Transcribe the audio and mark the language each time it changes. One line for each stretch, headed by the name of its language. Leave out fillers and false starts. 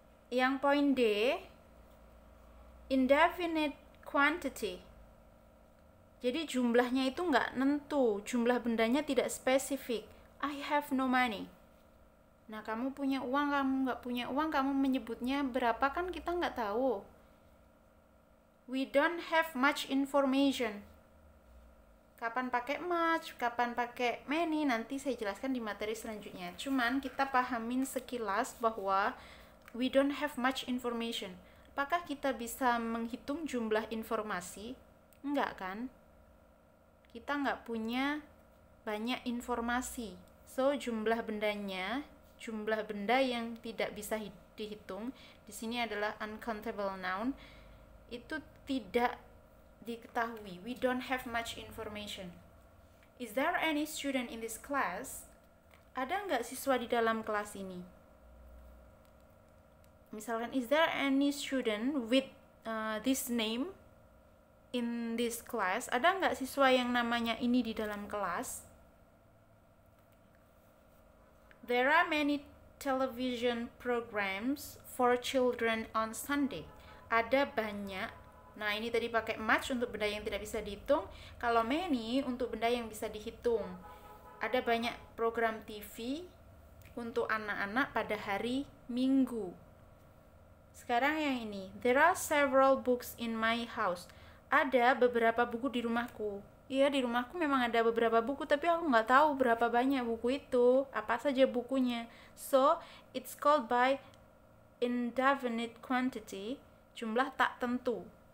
Indonesian: Yang poin D, indefinite quantity. Jadi jumlahnya itu nggak nentu, jumlah bendanya tidak spesifik.
English: I have no money.
Indonesian: Nah, kamu punya uang, kamu nggak punya uang, kamu menyebutnya berapa kan kita nggak tahu.
English: We don't have much information.
Indonesian: Kapan pakai much, kapan pakai many, nanti saya jelaskan di materi selanjutnya. Cuman kita pahamin sekilas bahwa
English: we don't have much information.
Indonesian: Apakah kita bisa menghitung jumlah informasi? Enggak kan? Kita nggak punya banyak informasi. So, jumlah bendanya, jumlah benda yang tidak bisa dihitung, di sini adalah uncountable noun, itu tidak diketahui.
English: We don't have much information. Is there any student in this class?
Indonesian: Ada nggak siswa di dalam kelas ini?
English: Misalkan, is there any student with this name in this class?
Indonesian: Ada nggak siswa yang namanya ini di dalam kelas?
English: There are many television programs for children on Sunday.
Indonesian: Ada banyak. Nah, ini tadi pakai much untuk benda yang tidak bisa dihitung. Kalau many untuk benda yang bisa dihitung. Ada banyak program TV untuk anak-anak pada hari Minggu. Sekarang yang ini.
English: There are several books in my house.
Indonesian: Ada beberapa buku di rumahku. Iya, di rumahku memang ada beberapa buku, tapi aku nggak tahu berapa banyak buku itu, apa saja bukunya.
English: So, it's called by indefinite quantity,
Indonesian: jumlah tak tentu.